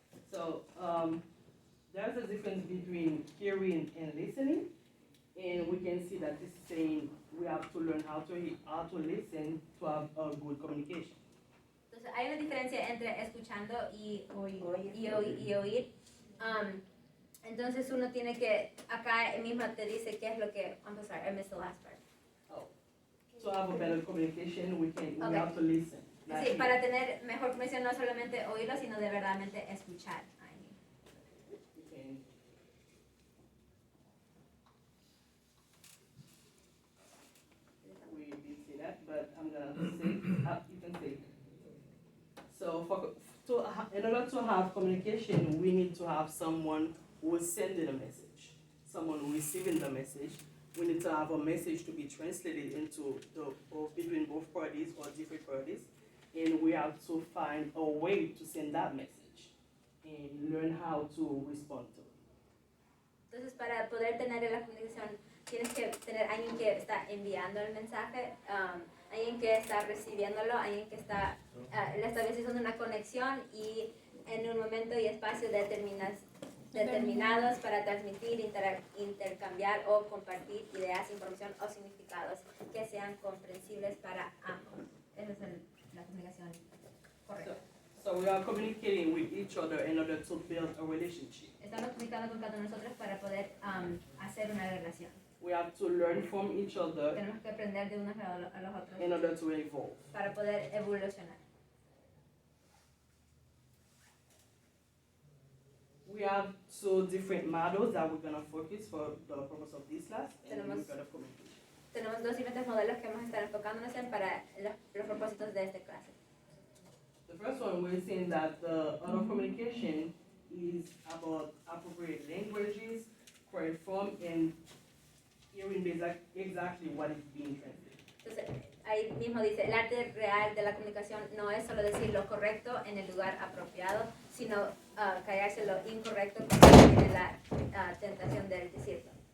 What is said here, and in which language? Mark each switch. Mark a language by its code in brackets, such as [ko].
[en] So, there's a difference between hearing and listening, and we can see that this is saying we have to learn how to listen to have a good communication. [es] Entonces hay una diferencia entre escuchando y oír. Entonces uno tiene que, acá mismo te dice qué es lo que, [en] I'm sorry, I missed the last part. Oh, to have a better communication, we Okay. have to listen. not [es] Sí, [en] hear. [es] para tener mejor comunicación no solamente oírlo, sino de verdaderamente escuchar. [en] We can- We did say that, but I'm gonna say, you can say it. So In order to have communication, we need to have someone who is sending a message, someone receiving the message. We need to have a message to be translated into between both parties or different parties, and we have to find a way to send that message and learn how to respond to it. [es] Entonces, para poder tener la comunicación, tienes que tener alguien que está enviando el mensaje, alguien que está recibiéndolo, alguien que está estableciendo una conexión y en un momento y espacio determinados para transmitir, intercambiar o compartir ideas, información o significados que sean comprensibles para ambos. Esa es la comunicación correcta. [en] So we are communicating with each other in order to build a relationship. [es] Estamos comunicando con cada uno de nosotros para poder hacer una relación. [en] We have to learn from each other [es] Tenemos que aprender de unos a los otros [en] in order to evolve. [es] para poder evolucionar. [en] We have two different models that we're going to focus for the purpose of this class and the method of communication. [es] Tenemos dos diferentes modelos que vamos a estar enfocándonos en para los propósitos de esta clase. [en] The first one, we're saying that the art of communication is about appropriate languages, correct form, and hearing exactly what is being translated. [es] Entonces, ahí mismo dice, el arte real de la comunicación no es solo decir lo correcto en el lugar apropiado, sino callarse lo incorrecto cuando tiene la tentación de decirlo.